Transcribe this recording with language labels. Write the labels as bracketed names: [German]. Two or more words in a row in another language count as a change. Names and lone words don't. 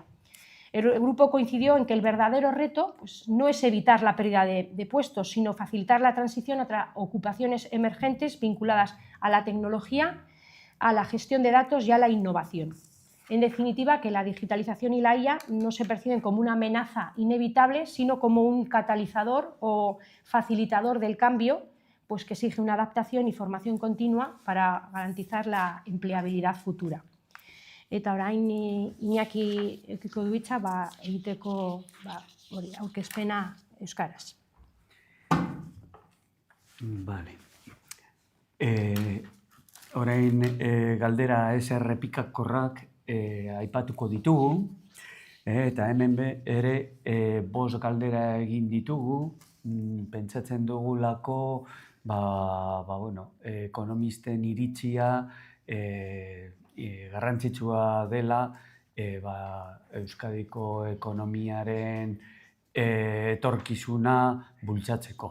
[Spanish] El grupo coincidió en que el verdadero reto pues, no es evitar la pérdida de puestos, sino facilitar la transición a ocupaciones emergentes vinculadas a la tecnología, a la gestión de datos y a la innovación. En definitiva, que la digitalización y la IA no se perciben como una amenaza inevitable, sino como un catalizador o facilitador del cambio, pues que exige una adaptación y formación continua para garantizar la empleabilidad futura. [Basque] Eta orain Iñaki edukiko du hitza egiteko aurkezpena euskaraz. [Spanish] Vale. [Basque] Orain galdera ez errepikakorrak aipatuko ditugu, eta hemen ere 5 galdera egin ditugu, pentsatzen dugulako ekonomisten iritzia garrantzitsua dela Euskadiko ekonomiaren etorkizuna bultzatzeko.